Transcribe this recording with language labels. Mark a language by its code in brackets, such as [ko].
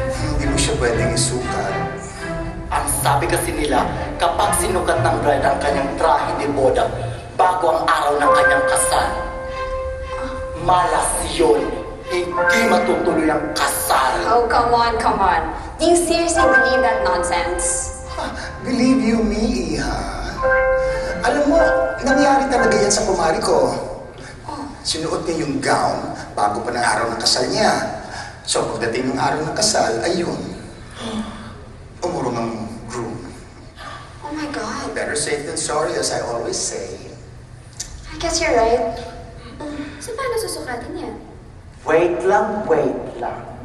[tl] Hindi mo siya pwedeng isukat. Ang sabi kasi nila, kapag sinukat ng bride ang kanyang trahe de boda bago ang araw ng kanyang kasal, malas yun. Hindi matutuloy ang kasal. [en] Oh, come on, come on. Do you seriously believe that nonsense? Believe you me, [tl] Iha. Alam mo, nangyari talaga yan sa kumari ko. Sinuot niya yung gown bago pa ng araw ng kasal niya. So pagdating ng araw ng kasal, ayun. Umurong ang groom. [en] Oh my God. Better safe than sorry, as I always say. I guess you're right. [tl] So paano susukatin yan? Wait lang, wait lang.